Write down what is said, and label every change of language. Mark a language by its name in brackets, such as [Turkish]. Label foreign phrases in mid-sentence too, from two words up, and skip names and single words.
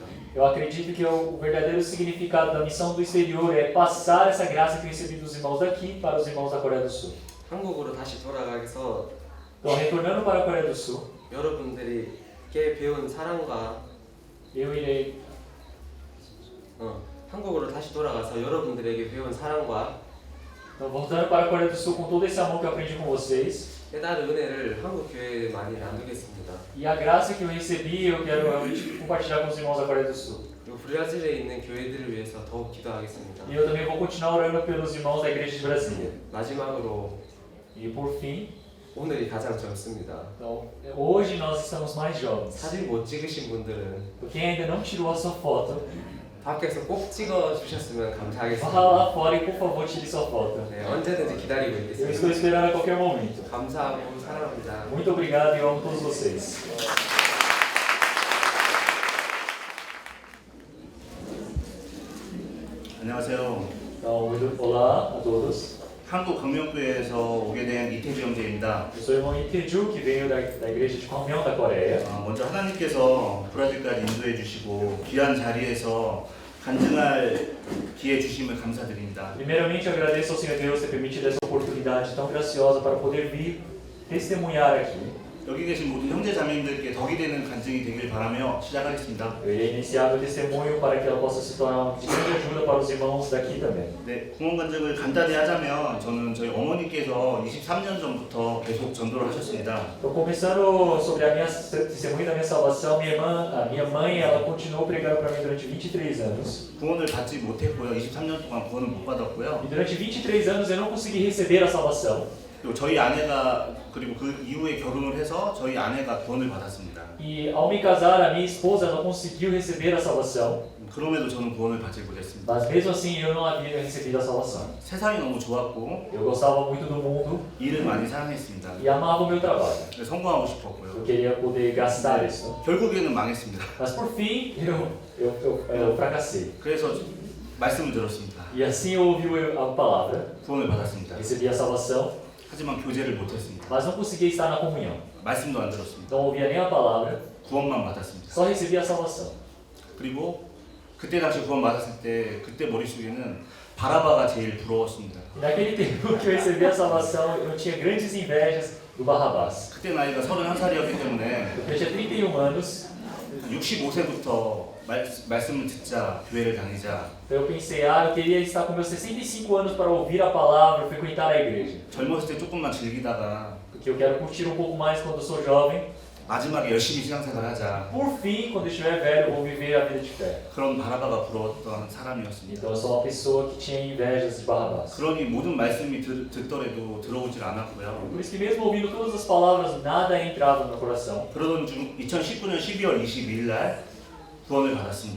[Portuguese] eu acredito que o verdadeiro significado da missão do exterior é passar essa graça que eu recebi dos irmãos daqui para os irmãos da Coreia do Sul. [Korean] 한국으로 다시 돌아가서 [Portuguese] Então, retornando para a Coreia do Sul, [Korean] 여러분들께 배운 사랑과 [Portuguese] eu irei [Korean] 한국으로 다시 돌아가서 여러분들에게 배운 사랑과 [Portuguese] Então, voltando para a Coreia do Sul com todo esse amor que eu aprendi com vocês [Korean] 깨달은 은혜를 한국 교회에 많이 나누겠습니다. [Portuguese] e a graça que eu recebi, eu quero realmente compartilhar com os irmãos da Coreia do Sul. [Korean] 그리고 브라질에 있는 교회들을 위해서 더욱 기도하겠습니다. [Portuguese] E eu também vou continuar orando pelos irmãos da Igreja de Brasília. [Korean] 마지막으로 [Portuguese] E por fim, [Korean] 오늘이 가장 젊습니다. [Portuguese] então, hoje nós estamos mais jovens. [Korean] 사진 못 찍으신 분들은 [Portuguese] Quem ainda não tirou a sua foto, [Korean] 밖에서 꼭 찍어주셨으면 [Portuguese] vá [Korean] 감사하겠습니다. [Portuguese] lá fora e por favor tire sua foto. [Korean] 네, 언제든지 기다리고 [Portuguese] Eu [Korean] 있겠습니다. [Portuguese] estou esperando a qualquer momento. [Korean] 감사하고 사랑합니다. [Portuguese] Muito obrigado e eu amo todos vocês. [Korean] 안녕하세요. [Portuguese] Olá a todos. [Korean] 한국 강명교회에서 오게 된 이태주 형제입니다. [Portuguese] Eu sou o irmão Iteju, que veio da igreja de Comunhão da Coreia. [Korean] 먼저 하나님께서 브라질까지 인도해 주시고 귀한 자리에서 간증할 기회 주심을 감사드립니다. [Portuguese] Primeiramente, eu agradeço ao Senhor Deus ter permitido essa oportunidade tão graciosa para poder vir testemunhar aqui. [Korean] 여기 계신 모든 형제 자매님들께 덕이 되는 간증이 되길 바라며 시작하겠습니다. [Portuguese] Eu irei iniciar meu testemunho para que ela possa se tornar de grande ajuda para os irmãos daqui também. [Korean] 네, 구원 간증을 간단히 하자면 저는 저희 어머니께서 23년 전부터 계속 전도를 하셨습니다. [Portuguese] Então, começando sobre a minha testemunho da minha salvação, a minha mãe, ela continuou pregando para mim durante 23 anos. [Korean] 구원을 받지 못했고요. 23년 동안 구원을 못 받았고요. [Portuguese] E durante 23 anos eu não consegui receber a salvação. [Korean] 그리고 저희 아내가 그리고 그 이후에 결혼을 해서 저희 아내가 구원을 받았습니다. [Portuguese] E ao me casar, a minha esposa ela conseguiu receber a salvação. [Korean] 그럼에도 저는 구원을 받지 못했습니다. [Portuguese] Mas mesmo assim eu não havia recebido a salvação. [Korean] 세상이 너무 좋았고 [Portuguese] Eu gostava muito do mundo [Korean] 일을 많이 사랑했습니다. [Portuguese] e amava o meu trabalho. [Korean] 그래서 성공하고 싶었고요. [Portuguese] Eu queria poder gastar isso. [Korean] 결국에는 망했습니다. [Portuguese] Mas por fim, eu fracassei. [Korean] 그래서 말씀을 들었습니다. [Portuguese] E assim eu ouvi a palavra, [Korean] 구원을 받았습니다. [Portuguese] recebi a salvação, [Korean] 하지만 교제를 못했습니다. [Portuguese] mas não conseguia estar na comunhão. [Korean] 말씀도 안 들었습니다. [Portuguese] Não ouvia nem a palavra, [Korean] 구원만 받았습니다. [Portuguese] só recebia a salvação. [Korean] 그리고 그때 당시 구원 받았을 때 그때 머릿속에는 바라바가 제일 부러웠습니다. [Portuguese] E naquele tempo que eu recebi a salvação, eu tinha grandes invejas do Barrabás. [Korean] 그때 나이가 31살이었기 때문에 [Portuguese] Eu tinha 31 anos, [Korean] 65세부터 말씀을 듣자, 교회를 다니자. [Portuguese] então eu pensei, eu queria estar com meus 65 anos para ouvir a palavra, frequentar a igreja. [Korean] 젊었을 때 조금만 즐기다가 [Portuguese] Porque eu quero curtir um pouco mais quando eu sou jovem. [Korean] 마지막에 열심히 신앙생활 하자. [Portuguese] Por fim, quando eu estiver velho, eu vou viver a vida de fé. [Korean] 그런 바라바가 부러웠던 사람이었습니다. [Portuguese] Então eu sou uma pessoa que tinha invejas de Barrabás. [Korean] 그러니 모든 말씀이 듣더라도 들어오질 않았고요. [Portuguese] Por isso que mesmo ouvindo todas as palavras, nada entrava no meu coração. [Korean] 그러던 중 2019년 12월 22일 날 구원을 받았습니다.